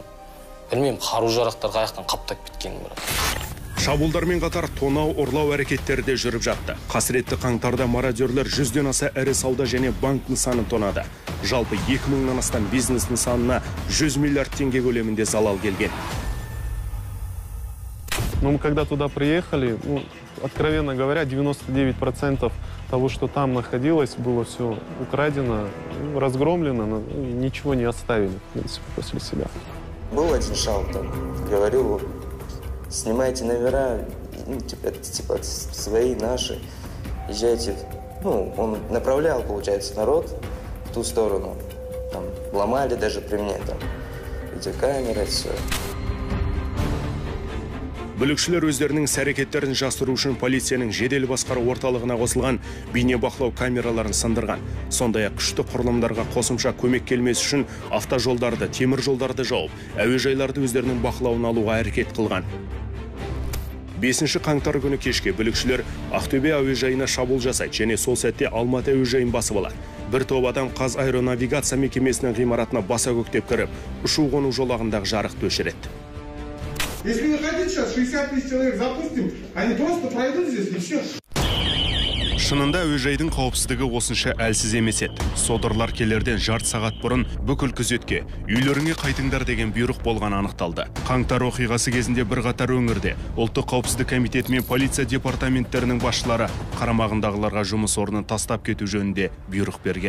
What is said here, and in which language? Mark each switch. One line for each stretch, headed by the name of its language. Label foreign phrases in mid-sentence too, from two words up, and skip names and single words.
Kazakh: Білмеймін, қару-жарақтар қаяқтан қаптап кеткенін бірақ. Шабуылдармен қатар тонау, ұрлау әрекеттері де жүріп жатты. Қасіретті қаңтарда мародерлер 100-ден аса ірі сауда және банк нысанын тонады. Жалпы 2000-нан астам бизнес нысанына 100 миллиард теңге көлемінде залал келген.
Russian: Но мы когда туда приехали, откровенно говоря, 99% того, что там находилось, было все украдено, разгромлено, ничего не оставили, в принципе, после себя. Был один шал там, говорил, снимайте номера, типа свои, наши, езжайте. Он направлял, получается, народ в ту сторону. Там ломали даже при мне там эти камеры, все.
Kazakh: Бүлікшілер өздерінің сәрекеттерін жасыру үшін полицияның жедел басқару орталығына қосылған бейнебақылау камераларын сындырған. Сондай-ақ күшті құрылымдарға қосымша көмек келмес үшін автожолдарды, темір жолдарды жауып, әуежайларды өздерінің бақылауын алуға әрекет қылған. 5 қаңтар күні кешке бүлікшілер Ақтөбе әуежайына шабуыл жасайды және сол сәтте Алматы әуежайын басып алады. Бір топ адам Қазаэронавигация мекемесінің ғимаратына баса көктеп кіріп, ұшу-қону жолағындағы жарықты өшіреді.
Russian: Если вы хотите, сейчас 60 тысяч человек запустим, они просто пройдут здесь и все.
Kazakh: Шынында әуежайдың қауіпсіздігі осынша әлсіз емес еді. Содырлар келерден жарты сағат бұрын бүкіл күзетке, үйлеріңе қайтыңдар деген бұйрық болған анықталды. Қаңтар оқиғасы кезінде бірқатар өңірде ұлттық қауіпсіздік комитеті мен полиция департаменттерінің басшылары қарамағындағыларға жұмыс орнын тастап кету жөнінде бұйрық берген.